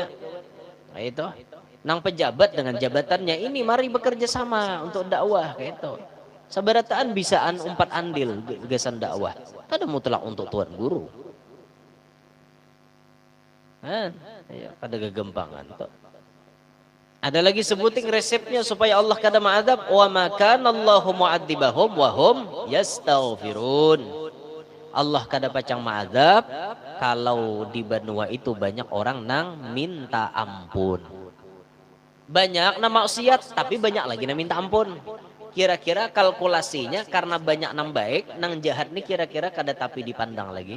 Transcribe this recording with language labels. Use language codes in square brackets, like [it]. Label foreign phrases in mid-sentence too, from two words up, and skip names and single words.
[id] Nah itu, nang pejabat dengan jabatannya ini mari bekerja sama untuk dakwah kayak itu. [bjn] Sabarataan bisaan umpat andil gesan dakwah. Kada mutlak untuk tuan guru. Kada gegempangan tuh. Ada lagi sebutin resepnya supaya Allah kada ma'adzab, [ar] وما كان الله معذبهم وهم يستغفرون. [bjn] Allah kada pacang ma'adzab kalau di benua itu banyak orang nang minta ampun. Banyak nang maksiat tapi banyak lagi nang minta ampun. Kira-kira kalkulasinya karena banyak nang baik, nang jahat nih kira-kira kada tapi dipandang lagi.